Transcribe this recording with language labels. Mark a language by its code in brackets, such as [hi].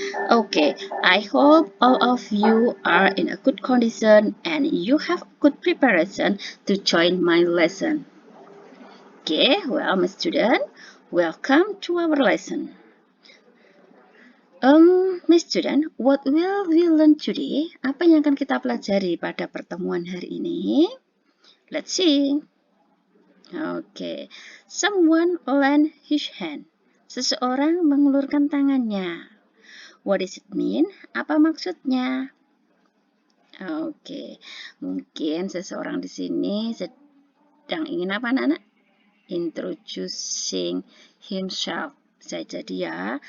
[en] Okay, I hope all of you are in a good condition and you have good preparation to join my lesson. Okay, well, my student, welcome to our lesson. My student, what will we learn today? [id] Apa yang akan kita pelajari pada pertemuan hari ini? [en] Let's see. Oke, someone lend his hand. [id] Seseorang mengulurkan tangannya. [en] What does it mean? [id] Apa maksudnya? Oke, mungkin seseorang di sini sedang ingin apa, anak-anak? [en] Introducing himself. [id] Bisa jadi ya.